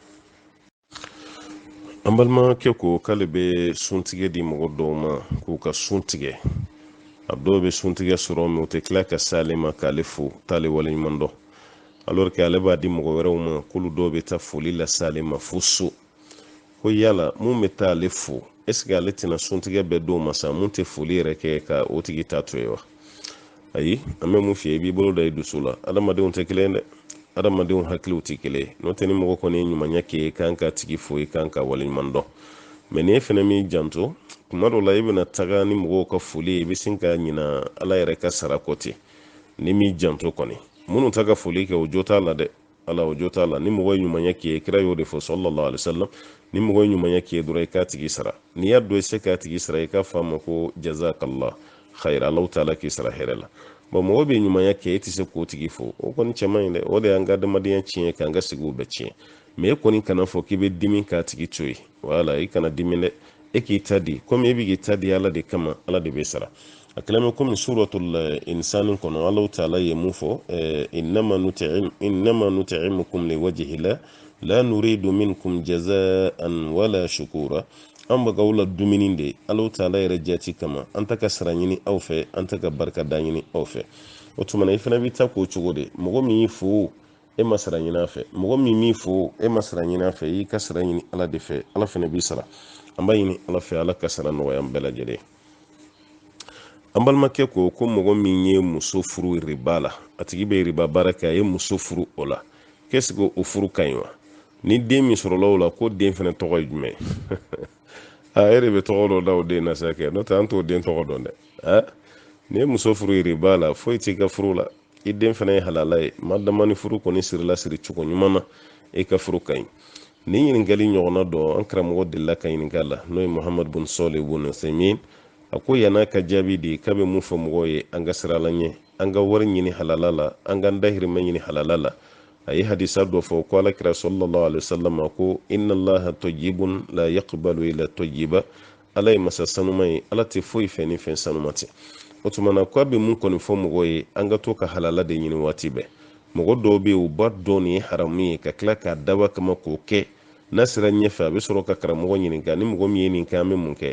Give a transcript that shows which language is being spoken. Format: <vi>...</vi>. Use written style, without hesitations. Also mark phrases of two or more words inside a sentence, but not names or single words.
<bm>An balimakɛ ko k'ale bɛ suntigɛ di mɔgɔ dɔw ma k'u ka sun tigɛ. A dɔw bɛ suntigɛ sɔrɔ mɛ u tɛ tila ka se ale ma k'ale fo t'ale waleɲuman dɔn,</bm> <fr>alors que</fr> <bm>ale b'a di mɔgɔ wɛrɛw ma k'olu dɔw bɛ taa foli lase ale ma fo so. Ko yala mun bɛ taa ale fo,</bm> <fr>est-ce que</fr> <bm>ale tɛna suntigɛ bɛɛ d'o ma sa, mun tɛ foli yɛrɛ kɛ ka o tigi ta to ye wa? Ayi, an bɛ mun f'i ye, i b'i bolo da i dusu la. Adamadenw tɛ kelen dɛ, adamadenw hakiliw tɛ kelen. N'o tɛ ni mɔgɔ kɔni ye ɲumanya kɛ, i kan ka tigi fo, i kan ka waleɲuman dɔn. Mɛ ni e fɛnɛ m'i janto, tuma dɔw la i bɛna taga ni mɔgɔw ka foli ye, i bɛ sin ka ɲina ala yɛrɛ ka sara kɔ ten. Ni m'i janto kɔni, minnu ta ka foli kɛ o jo t'a la dɛ, ala o jo t'a la. Ni mɔgɔ ye ɲumanya k'i ye, kira y'o de fɔ</bm> <ar>صلى الله عليه وسلم,</ar> <bm>ni mɔgɔ ye ɲumanya k'i ye dɔrɔn i k'a tigi sara. N'i y'a dɔn i se k'a tigi sara, i k'a fɔ a ma ko</bm> <ar>جزاك الله خيرا,</ar> <bm>Alahu taala k'i sara hɛrɛ la. Mɔgɔ bɛ ɲumanya kɛ e tɛ se k'o tigi fo, o kɔni cɛ man ɲi dɛ, o de y'an ka adamadenya tiɲɛ k'an ka sigiw bɛɛ tiɲɛ. Mɛ e kɔni kana fɔ k'i bɛ dimi k'a tigi to yen, wala, i kana dimi dɛ, e k'i ta di, komi e bɛ k'i ta di ala de kama, ala de bɛ sara. A kɛlen komi suratul insani kɔnɔ Alahu taala ye mun fɔ,</bm> <ar>إنما نطعمكم لوجه الله لا نريد منكم جزاء ولا شكورا.</ar> <bm>An bɛ k'aw la dumuni de Alahu taala yɛrɛ jati kama, an tɛ ka sara ɲini aw fɛ, an tɛ ka barikada ɲini aw fɛ. O tuma na i fana bɛ ta k'o cogo de, mɔgɔ min y'i fo e ma sara ɲini a fɛ, mɔgɔ min m'i fo e ma sara ɲini a fɛ, i ka sara ɲini ala de fɛ, ala fana b'i sara. An b'a ɲini ala fɛ, ala ka sara nɔgɔya an bɛɛ lajɛlen. An balimakɛ ko mɔgɔ min ye muso furu riba la, a tigi bɛ riba baara kɛ, a ye muso furu o la,</bm> <fr>qu'est-ce que</fr> <bm>o furu ka ɲi wa? Ni den min sɔrɔla o la, ko den fana tɔgɔ ye jumɛn? E de bɛ tɔgɔ dɔ da o den na sa kɛ, n'o tɛ an t'o den tɔgɔ dɔn dɛ. Ni ye muso furu riba la, foyi t'i ka furu la, i den fana ye halala ye, ma dama ni furu kɔni sirila siri cogo ɲuman na, e ka furu ka ɲi. Ni ɲininkali ɲɔgɔnna dɔ an karamɔgɔ delila ka ɲininka la, n'o ye Muhamad bin Salih bin Uthaymin. A ko yan'a ka jaabi di k'a bɛ mun fɔ mɔgɔw ye, an ka sira la ɲɛ, an ka wari ɲini halala la, an ka dahirimɛ ɲini halala la. A ye hadisa dɔ fɔ ko alakira</bm> <ar>صلى الله عليه وسلم</ar> <bm>ko</bm> <ar>إن الله طيب لا يقبل إلا طيبا,</ar> <bm>ala ye masa sanuma ye, ala tɛ foyi fɛ ni fɛn sanuma tɛ. O tuma na k'a bɛ mun kɔni fɔ mɔgɔw ye, an ka to ka halala de ɲini waati bɛɛ. Mɔgɔ dɔw bɛ yen u b'a dɔn nin ye haramu ye ka tila k'a daba kama k'o kɛ, n'a sera ɲɛfɛ a bɛ sɔrɔ ka karamɔgɔ ɲininka ni mɔgɔ min ye nin kɛ an bɛ mun kɛ?</bm>